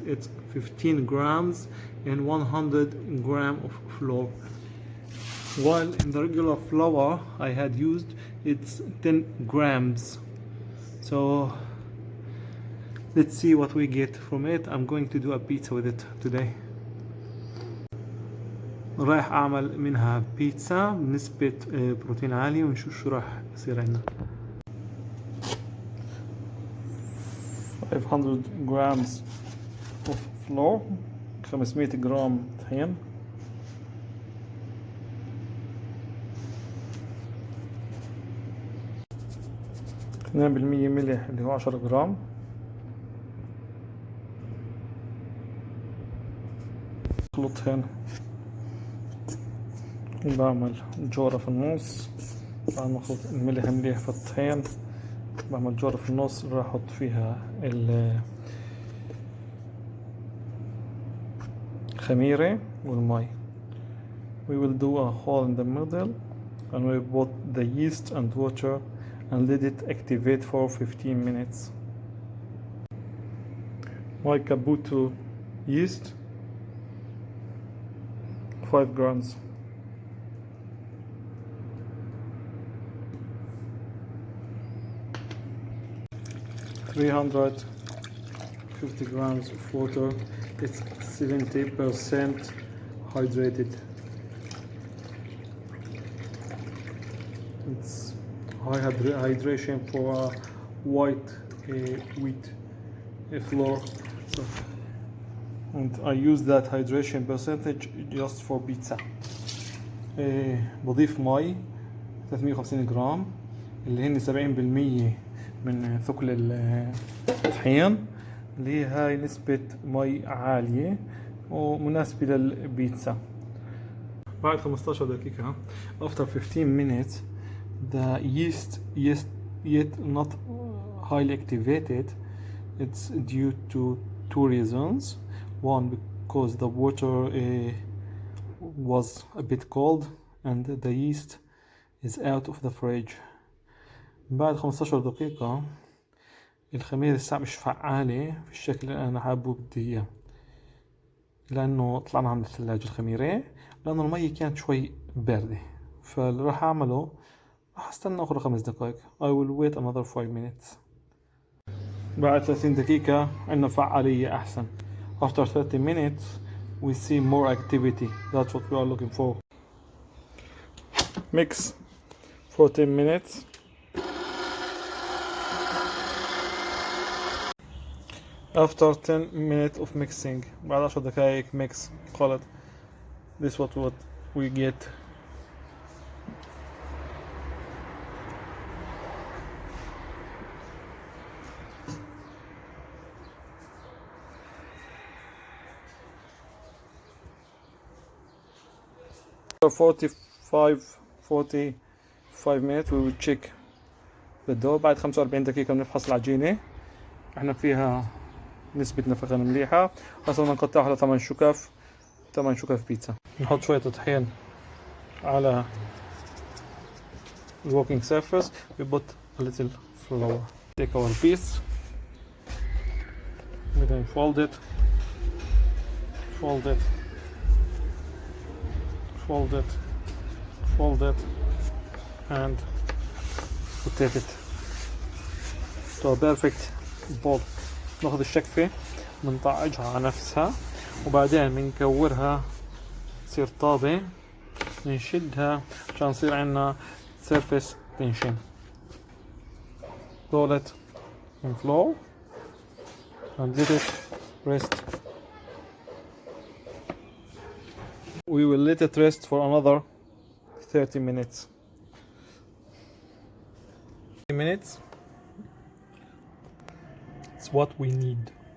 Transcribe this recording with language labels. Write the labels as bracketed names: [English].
[English] It's 15 grams and 100 gram of flour, while in the regular flour I had used it's 10 grams. So let's see what we get from it. I'm going to do a pizza with it today. [Arabic] رايح اعمل منها بيتزا بنسبة بروتين عالي ونشوف شو راح يصير عندنا. [English] 500 grams of flour، [Arabic] 500 جرام طحين، 2% ملح اللي هو 10 جرام، اخلطهن، بعمل جورة في النص، بعد ما اخلط الملح مليح في الطحين بعمل جورة في النص، راح احط فيها الخميرة والمي. [English] We will do a hole in the middle and we put the yeast and water and let it activate for 15 minutes. My caputo yeast 5 grams. $350 grams of water. It's 70% hydrated. It's high hydration for white wheat flour. So, and I use that hydration percentage just for pizza. [Arabic] بضيف مي 350 جرام اللي هن 70% من ثقل الطحين، اللي هاي نسبة مي عالية ومناسبة للبيتزا. بعد 15 دقيقة [English] after 15 minutes the yeast yet not highly activated. It's due to 2 reasons. One, because the water was a bit cold and the yeast is out of the fridge. [Arabic] بعد 15 دقيقة الخميرة لسه مش فعالة في الشكل اللي أنا حابه بدي إياه، لأنه طلعنا عن الثلاجة الخميرة، لأنه المية كانت شوي باردة. فاللي راح أعمله راح أستنى أخر 5 دقائق. [English] I will wait another 5 minutes. [Arabic] بعد 30 دقيقة عندنا فعالية أحسن. [English] After 30 minutes we see more activity. That's what we are looking for. Mix for 10 minutes. After 10 minutes of mixing, [Arabic] بعد 10 دقائق [English] mix خلط. This is what we get. After 45 minutes we will check the dough. [Arabic] بعد 45 دقيقة بنفحص العجينة، احنا فيها نسبة نفخان مليحة. هسه نقطعها ل 8 شكف بيتزا. نحط شوية طحين على [English] the working surface. We put a little flour. Take our piece. We then fold it, fold it, fold it, fold it, and rotate it to a perfect ball. [Arabic] ناخذ الشكفة بنطعجها على نفسها، وبعدين بنكورها تصير طابة، نشدها عشان يصير عندنا surface tension. [English] Roll it in flour and let it rest. We will let it rest for another 30 minutes. 30 minutes. It's what we need.